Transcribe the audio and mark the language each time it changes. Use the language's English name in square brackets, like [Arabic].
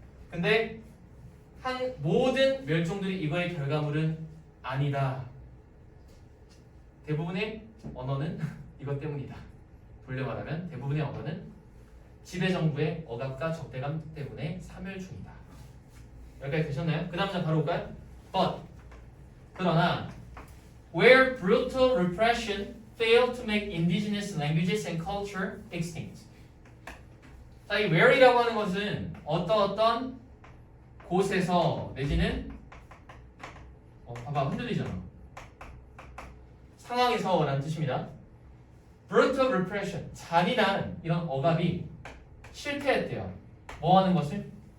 [Korean] 근데 모든 멸종들이 이거의 결과물은 아니다. 대부분의 언어는 이것 때문이다. 돌려 말하면 대부분의 언어는 지배정부의 억압과 적대감 때문에 사멸 중이다. 여기까지 되셨나요? 그 다음 장 바로 올까요? [English] But [Korean] 그러나 [English] where brutal repression failed to make indigenous languages and culture extinct. [Korean] 자, 이 where이라고 하는 것은 어떤 곳에서 내지는 봐봐 흔들리잖아. 상황에서 라는 뜻입니다. [English] brutal repression, [Korean] 잔인한 이런 억압이 실패했대요. 뭐 하는 것을?